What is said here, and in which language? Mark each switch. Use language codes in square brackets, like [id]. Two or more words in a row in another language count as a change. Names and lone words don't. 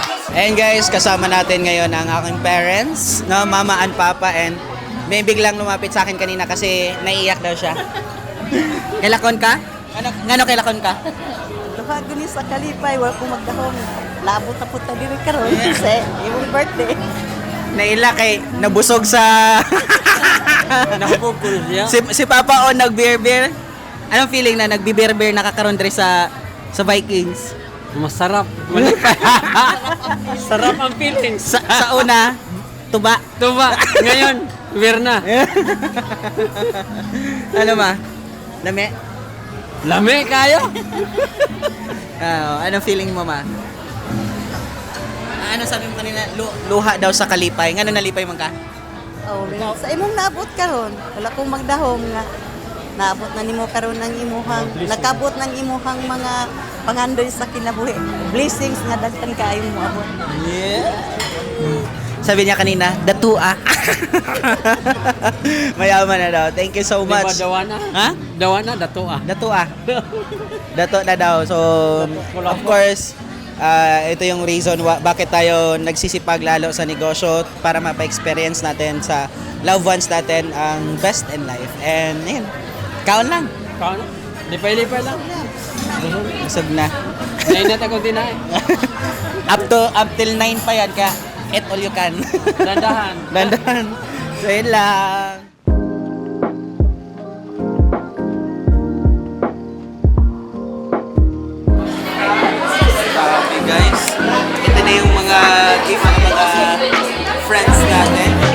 [tl] And guys, kasama natin ngayon ang aking parents, no, [en] mama and papa, [tl] and may biglang lumapit sa akin kanina kasi naiiyak daw siya. [ceb] Kailakon ka? Ngano kailakon ka? Duha guni sa kalipay, wala ko magdahong. Labot na punta diri karon kasi imong birthday. Nailak eh, nabusog sa... Nakapugul siya. si Papa o nag-beer-beer. [tl] Anong feeling na nagbi-beer-beer nakakaroon diri sa Vikings? Masarap. Malipay. Sarap ang feelings. [ceb] Sa una, tuba. [tl] Tuba. Ngayon, beer na. [ceb] Ano ma? Lami? Lami kayo. [tl] Anong feeling mo ma? Ano sabi mo kanina? [ceb] Luha daw sa kalipay. Ngano nalipay man ka? Oh, sa imong naabot karon, wala kong magdahom nga. Naabot na nimo karon ng imuhang, nakabot ng imuhang mga pangandoy sa kinabuhi. Blessings nga daghan kaayo mo abot. [en] Yeah. [tl] Sabi niya kanina, datua. Mayaman na daw. [en] Thank you so much. [tl] Diba dawana? Ha? [ceb] Dawana, dato ah. Datua. Dato na daw. [en] So, of course, [tl] ito yung reason bakit tayo nagsisipag lalo sa negosyo para mapa-experience natin sa loved ones natin ang [en] best in life. [tl] And yun, [ceb] kaon lang. Kano? Lipay-lipay lang. Busog na. Nainat ako din ay. [en] Up till [ceb] 9 pa yan ka. [en] Eat all you can. [ceb] Dandahan. Dandan. So yun lang. [tl] Okay guys, ito na yung mga gift ng mga friends natin.